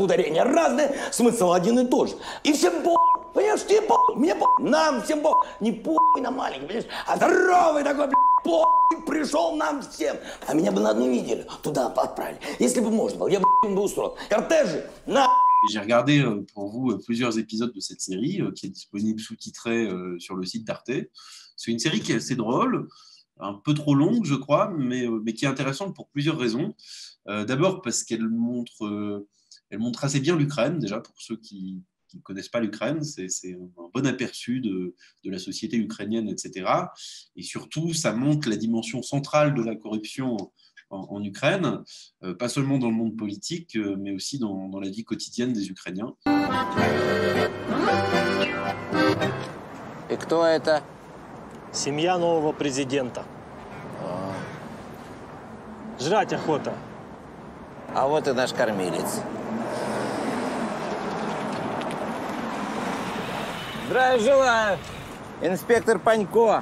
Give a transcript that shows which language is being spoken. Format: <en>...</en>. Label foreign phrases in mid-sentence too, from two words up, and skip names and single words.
<ru>Ударения разные, смысл один и тот же. И всем по***, понимаешь, тебе по***, мне по***, нам всем по***. Не по***й на маленький, понимаешь, а здоровый такой, по***й, пришел нам всем. А меня бы на одну неделю туда отправили. Если бы можно было, я бы устроил. Кортежи, на...</ru> <fr>J'ai regardé pour vous plusieurs épisodes de cette série qui est disponible sous-titrée sur le site d'Arte. C'est une série qui est assez drôle, un peu trop longue, je crois, mais qui est intéressante pour plusieurs raisons. D'abord parce qu'elle montre assez bien l'Ukraine, déjà pour ceux qui ne connaissent pas l'Ukraine, c'est un bon aperçu de la société ukrainienne, etc. Et surtout, ça montre la dimension centrale de la corruption en Ukraine, pas seulement dans le monde politique, mais aussi dans la vie quotidienne des Ukrainiens.</fr> <ru>И кто это? Семья нового президента. Жрать охота. А вот и наш кормилец. Здравия желаю, инспектор Панько.</ru>